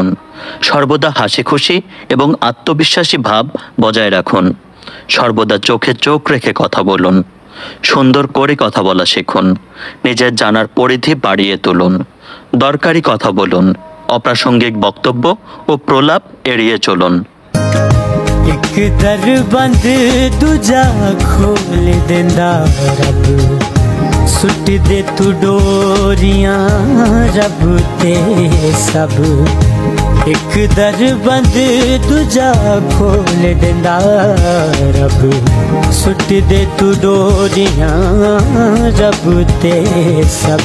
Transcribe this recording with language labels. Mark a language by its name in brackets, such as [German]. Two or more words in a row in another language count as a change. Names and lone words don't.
[Bangla] সর্বদা হাসি খুশি এবং আত্মবিশ্বাসী ভাব বজায় রাখুন। সর্বদা চোখে চোখ রেখে কথা বলুন। সুন্দর করে কথা বলা শিখুন। নিজের জানার পরিধি বাড়িয়ে তুলুন। দরকারি কথা বলুন। অপ্রাসঙ্গিক বক্তব্য ও প্রলাপ এড়িয়ে চলুন। [Punjabi] ਇਕ ਦਰ ਬੰਦ ਦੂਜਾ ਖੋਲ੍ਹ ਦੇਂਦਾ ਰੱਬ, ਸੁੱਟ ਦੇ ਤੂੰ ਡੋਰੀਆਂ ਰੱਬ ਤੇ ਸਭ। ਇਕ ਦਰ ਬੰਦ ਦੂਜਾ ਖੋਲ੍ਹ ਦੇਂਦਾ ਰੱਬ, ਸੁੱਟ ਦੇ ਤੂੰ ਡੋਰੀਆਂ ਰੱਬ ਤੇ ਸਭ।